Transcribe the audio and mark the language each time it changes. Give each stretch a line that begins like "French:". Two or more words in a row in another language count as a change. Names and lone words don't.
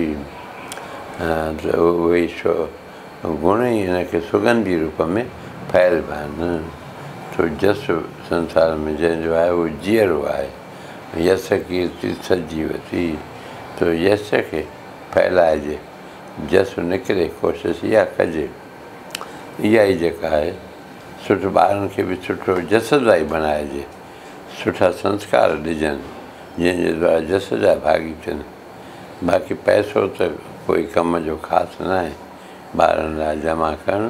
Sindhi: त उहे गुण ई हिनखे सुगंधी रूप में फैलिबा आहिनि। छो जस संसार में जंहिंजो आहे उहो जीअरो आहे। यश कीर्ति सजीवती, तो यश खे फैलाइजे, जस निकिरे, कोशिशि इहा कजे। इहा ई जेका आहे सुठो ॿारनि खे बि सुठो जसदाई बणाइजे, सुठा संस्कार ॾिजनि जंहिंजे द्वारा जस जा भागी थियनि। बाक़ी पैसो त कोई कम जो ख़ासि न आहे ॿारनि लाइ जमा करणु।